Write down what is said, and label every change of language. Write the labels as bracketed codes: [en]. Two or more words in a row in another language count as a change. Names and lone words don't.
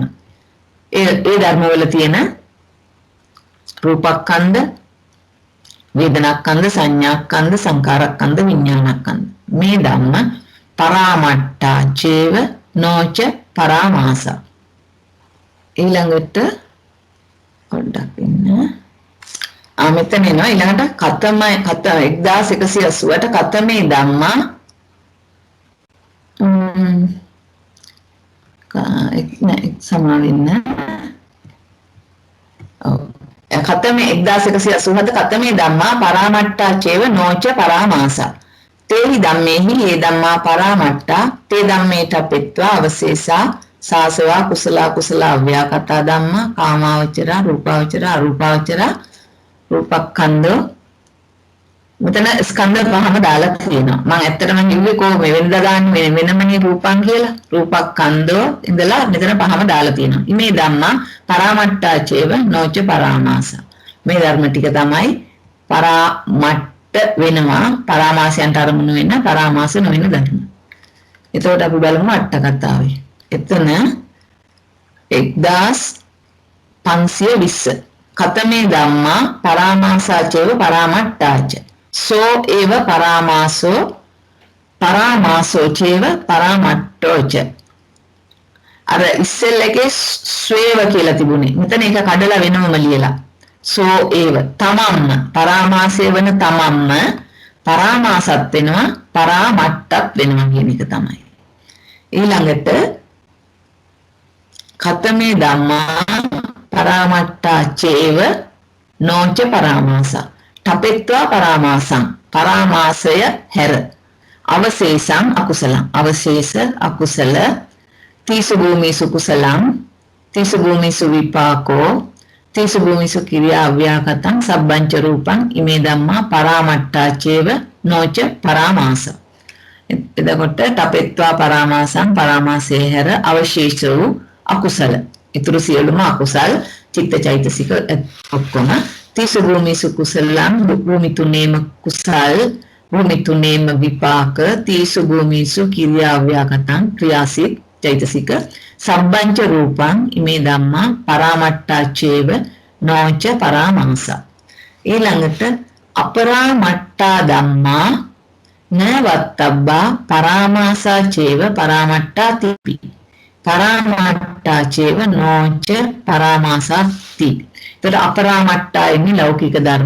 [si] ඒ ධර්ම වල තියෙන රූපස්කන්ධ වේදනාස්කන්ධ සංඥාස්කන්ධ සංකාරස්කන්ධ විඥානස්කන්ධ මේ [pi] ධම්ම පරාමට්ඨා චේව නොච පරාමාස. [si] ඊළඟට පොඩ්ඩක් ඉන්න. මෙතන එනවා ඊළඟට කත 1180ට [pi] කතමේ ධම්මා [si] සමාවෙන්න. [pi] කතමේ 1187 කතමේ ධම්මා පරාමට්ටා චේව නොච පරාමාස. තේහි ධම්මේහි ඒ ධම්මා පරාමට්ටා තේ ධම්මේට පෙත්වා අවශේෂා සාසවා කුසල අව්‍යාකතා ධම්මා කාමාවචර රූපාවචර අරූපාවචර රූපක්ඛන්ධ. [si] මෙතන ස්කන්ධ පහම දාලා තියෙනවා. මම ඇත්තටම කිව්වේ කොහොම වෙනදා ගන්න වෙනමනේ රූපං කියලා. රූපක්ඛන්ධෝ ඉඳලා මෙතන පහම දාලා තියෙනවා. [pi] මේ ධම්මා පරාමට්ටා චේව නොච පරාමාස. [si] මේ ධර්ම ටික තමයි පරාමට්ට වෙනවා. පරාමාසයන්ට අරමුණු වෙන පරාමාස නොවන ධර්ම. එතකොට අපි බලමු අට කතාවේ. [pi] එතන 1520 කතමේ ධම්මා පරාමාසාචේව පරාමට්ටාච සෝ ඒව පරාමාසෝ චේව පරාමට්ටෝච. [si] අර ඉස්සෙල්ලකේ ස්වේව කියලා තිබුණේ. මෙතන ඒක කඩලා වෙනවම ලියලා [pi] සෝ ඒව [si] තමම්ම පරාමාසය වෙන තමම්ම පරාමාසත් වෙනවා පරාමට්ටත් වෙනවා කියන එක තමයි. [pi] ඊළඟට කතමේ ධම්මා පරාමට්ටා චේව නොච පරාමාස. තපෙත්වා පරාමාසං [si] පරාමාසය හැර [pi] අවශේෂං අකුසලං [si] අවශේෂ අකුසල [pi] තීසු භූමිසු කුසලං තීසු භූමිසු විපාකෝ තීසු භූමිසු කිරියා අව්‍යාකතං සබ්බංච රූපං ඉමේ ධම්මා පරාමට්ටා චේව නොච පරාමාස. [si] එතකොට [pi] තපෙත්වා පරාමාසං [si] පරාමාසය හැර අවශේෂ වූ අකුසල ඉතුරු සියලුම අකුසල් චිත්තචෛතසික ඔක්කොම [pi] තීසු භූමිසු කුසලං [si] භූමි තුනේම කුසල් භූමි තුනේම විපාක [pi] තීසු භූමිසු කිරියා අව්‍යාකතං [si] ක්‍රියාසික චෛතසික [pi] සබ්බංච රූපං ඉමේ ධම්මා පරාමට්ටා චේව නොච පරාමාස. ඊළඟට අපරාමට්ටා ධම්මා නවත්තබ්බා පරාමාසා චේව පරාමට්ටා තිපි පරාමට්ටා චේව නොච පරාමාසති. [si] එතකොට අපරාමට්ටා එන්නේ ලෞකික ධර්ම.